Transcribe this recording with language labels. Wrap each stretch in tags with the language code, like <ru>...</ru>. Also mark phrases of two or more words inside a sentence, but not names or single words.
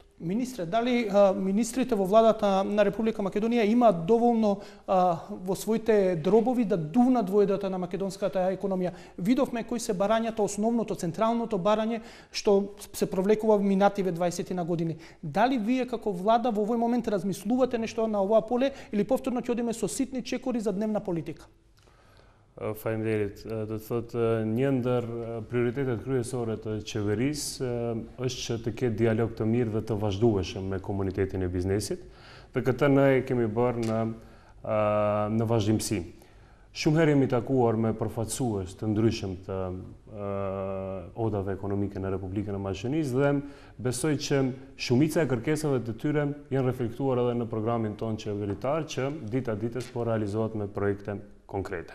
<mk>Министре, дали министрите во владата на Република Македонија имаат доволно во своите дробови да дувнат во едрата на македонската економија? Видовме кои се барањата, основното, централното барање што се провлекува во минативе 20 на години. Дали вие како влада во овој момент размислувате нешто на оваа поле или повторно ќе одиме со ситни чекори за дневна политика?</mk> <sq>Faleminderit. Do të thotë një ndër prioritetet kryesore të qeverisë është që të ketë dialog të mirë dhe të vazhdueshëm me komunitetin e biznesit, dhe këtë ne kemi bërë në vazhdimsi. Shumë herë jemi takuar me përfaqësues të ndryshëm të odave ekonomike në Republikën e Maqedonisë dhe besoj që shumica e kërkesave të tyre janë reflektuar edhe në programin tonë qeveritar që dita ditës po realizohet me projekte konkrete.</sq>